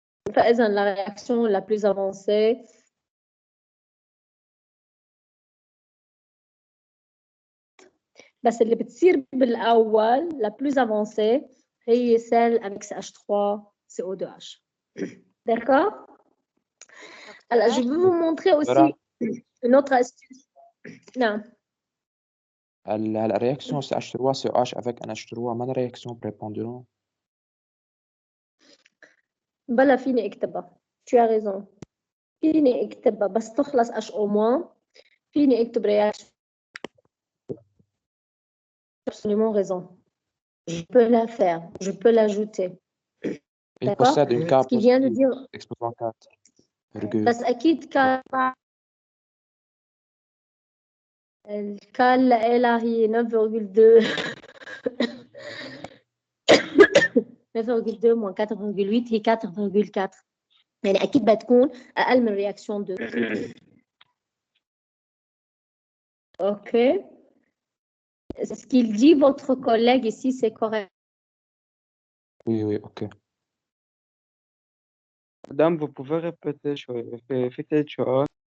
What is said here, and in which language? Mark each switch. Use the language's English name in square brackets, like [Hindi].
[French] فإذا la réaction la plus avancée [Arabic] بس اللي بتصير بالأول [French] la plus avancée هي celle avec CH3CO2H. D'accord? Alors, je vais vous montrer aussi une autre astuce. Non. La réaction CH3COH avec NH3 ما réaction prépondérante. [Arabic] بلا فيني اكتبها. [French] Tu as raison. [Arabic] فيني اكتبها بس تخلص HO- فيني اكتب réaction. [French] Absolument raison. Je peux la faire. Je peux l'ajouter. Il possède une K Ce qu'il vient de dire. exposant 4. [Arabic] بس أكيد K الكال إلها هي 9,2 9,2 moins 4,8 هي 4,4 يعني أكيد بتكون أقل من réaction 2. [French] OK. Ce qu'il dit votre collègue ici, c'est correct. Oui, OK. Madame, vous pouvez répéter quelque chose?